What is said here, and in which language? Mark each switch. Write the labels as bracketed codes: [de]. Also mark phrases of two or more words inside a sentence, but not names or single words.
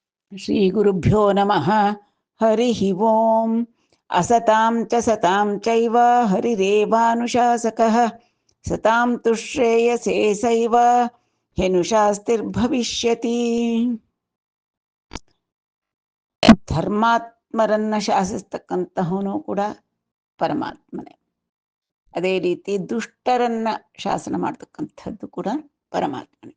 [sa] ಶ್ರೀ ಗುರುಭ್ಯೋ ನಮಃ. ಹರಿ ಓಂ. ಅಸತಾಂ ಚ ಸತಾಂ ಚೈವ ಹರಿರೇವಾನುಶಾಸಕಃ. ಸತಾಂ ತು ಶ್ರೇಯಸೇ ಸೈವ ಹೆನುಶಾಸ್ತಿರ್ಭವಿಷ್ಯತಿ. [kn] ಧರ್ಮಾತ್ಮರನ್ನ ಶಾಸಿಸ್ತಕ್ಕಂತಹವನು ಕೂಡ ಪರಮಾತ್ಮನೇ. ಅದೇ ರೀತಿ ದುಷ್ಟರನ್ನ ಶಾಸನ ಮಾಡ್ತಕ್ಕಂಥದ್ದು ಕೂಡ ಪರಮಾತ್ಮನೇ.